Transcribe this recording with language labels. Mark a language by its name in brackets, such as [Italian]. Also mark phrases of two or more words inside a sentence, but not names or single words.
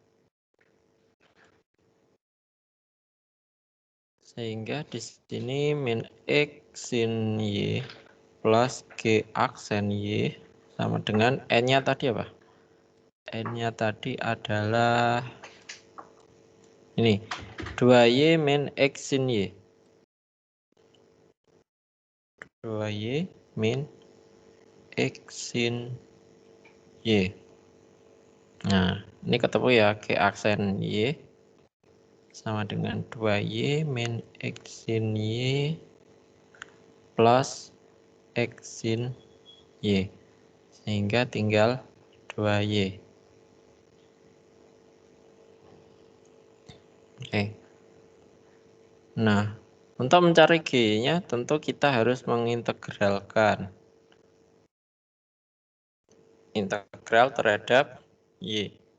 [Indonesian] Sehingga di sini min X sin Y plus G aksen Y sama dengan N-nya tadi apa? N-nya tadi adalah ini 2Y min X sin Y. 2Y min X sin Y. Nah, ini ketemu ya, G aksen Y sama dengan 2Y min X sin Y plus X sin Y. Sehingga tinggal 2Y. Oke. Nah, untuk mencari G-nya tentu kita harus mengintegralkan. Integral terhadap Y.